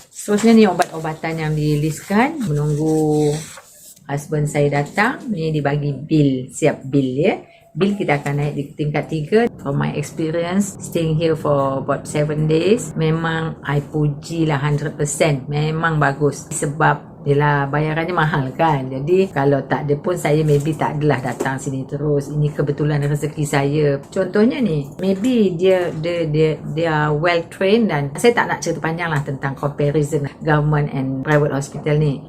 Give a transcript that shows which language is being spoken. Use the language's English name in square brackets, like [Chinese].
[Malay] Seterusnya ni obat-obatan yang dilistkan, menunggu husband saya datang. Ni dibagi bil, siap bil ya. Bil kita akan naik di tingkat 3. [English] From my experience staying here for about 7 days, [Malay] memang I puji lah [English] 100%. [Malay] Memang bagus. Sebab yelah, bayarannya mahal kan. Jadi kalau tak ada pun saya maybe tak adalah datang sini terus. Ini kebetulan rezeki saya. Contohnya ni, maybe [English] dia are well trained, [Malay] dan saya tak nak cerita panjang lah tentang [English] comparison government and private hospital [Malay] ni.